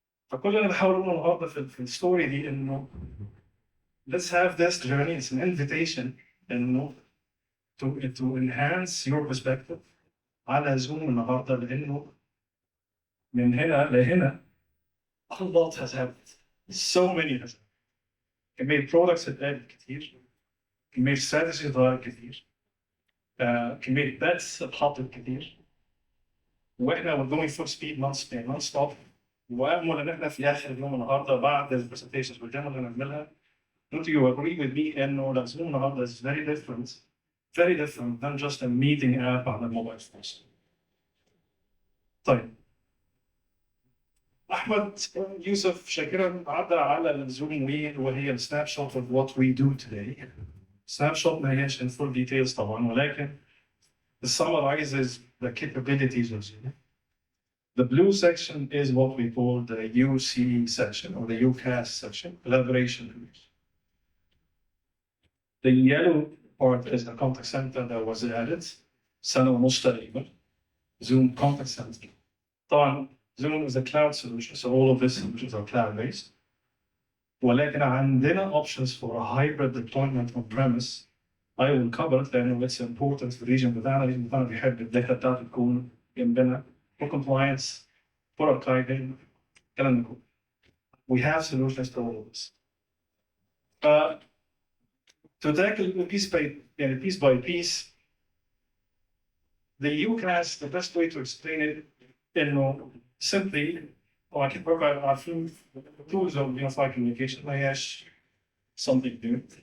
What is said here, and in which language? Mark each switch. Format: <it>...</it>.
<ar>فكل اللي انا بحاول اقوله النهارده في الستوري دي انه</ar> <en>let's have this journey, it's an invitation</en> <ar>انه</ar> <en>to enhance your perspective</en> <ar>على زوم النهارده، لانه من هنا لهنا</ar> <en>a lot has happened,</en> <ar>so many has happened. كمية products اتقالت كتير، كمية strategies اتغيرت كتير، كمية bets اتحطت كتير، واحنا</ar> <en>we're going full speed non stop.</en> <ar>وامل ان احنا في اخر اليوم النهارده بعد البرزنتيشنز والجمل اللي هنعملها</ar> <en>don't you agree with me</en> <ar>انه الزوم النهارده</ar> <en>is very different than just a meeting app</en> <ar>على الموبايل فونز. طيب احمد يوسف شاكرا عدى على الزوم ويل وهي السناب شوت</ar> <en>of what we do today.</en> <ar>سناب شوت ما هيش</ar> <en>in full details</en> <ar>طبعا ولكن</ar> <en>it summarizes the capabilities of Zoom. The blue section is what we call the UC section or the UCaaS section, collaboration tools. The yellow part is the contact center that was added</en> <ar>سنة ونص تقريبا.</ar> <en>Zoom contact center. طبعا Zoom is a cloud solution, so all of these solutions are cloud-based. ولكن عندنا options for a hybrid deployment on premise. I will cover it لأنه it's important</en> <ar>في الريجن بتاعنا. الريجن بتاعنا بيحب الداتا بتاعته تكون جنبنا</ar> <en>for compliance, for archiving,</en> <ar>الكلام ده كله.</ar> <en>We have solutions to all of this. To tackle piece by piece, the UCaaS, the best way to explain it, إنه simply I can provide a few tools of unified communication</en> <ar>ما هياش</ar> <en>something new.</en>